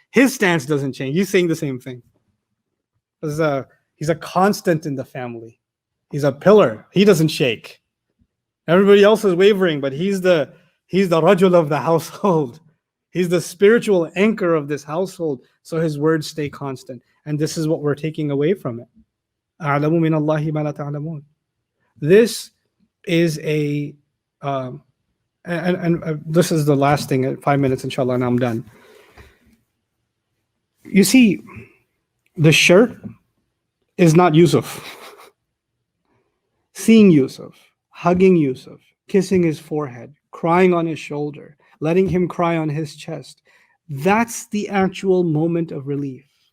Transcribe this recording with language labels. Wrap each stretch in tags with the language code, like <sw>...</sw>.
<en>His stance doesn't change. He's saying the same thing. He's a constant in the family. He's a pillar. He doesn't shake. Everybody else is wavering, but he's the rajul of the household. He's the spiritual anchor of this household. So his words stay constant. And this is what we're taking away from it.</en> <ar>أَعْلَمُ مِنَ اللَّهِ مَا لَا تَعْلَمُونَ.</ar> <en>This is an and this is the last thing, 5 minutes, inshallah, and I'm done. You see, the shirt is not Yusuf. Seeing Yusuf, hugging Yusuf, kissing his forehead, crying on his shoulder, letting him cry on his chest, that's the actual moment of relief.</en>